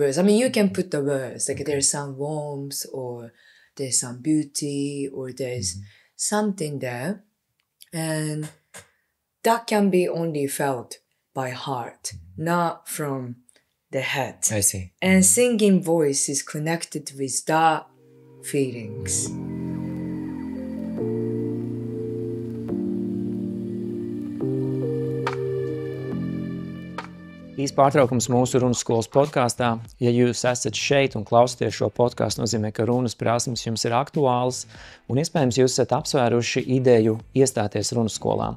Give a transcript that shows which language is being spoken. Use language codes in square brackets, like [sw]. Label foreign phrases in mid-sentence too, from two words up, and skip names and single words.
[en] I mean, you can put the words, like there's some warmth, or there's some beauty, or there's something there, and that can be only felt by heart, not from the head. I see. And singing voice is connected with that feelings. [lv] Īsts pārtraukums mūsu Runas skolas podkāstā. Ja jūs esat šeit un klausāties šo podkāstu, nozīmē, ka runas prasmes jums ir aktuālas un iespējams jūs esat apsvēruši ideju iestāties Runas skolā.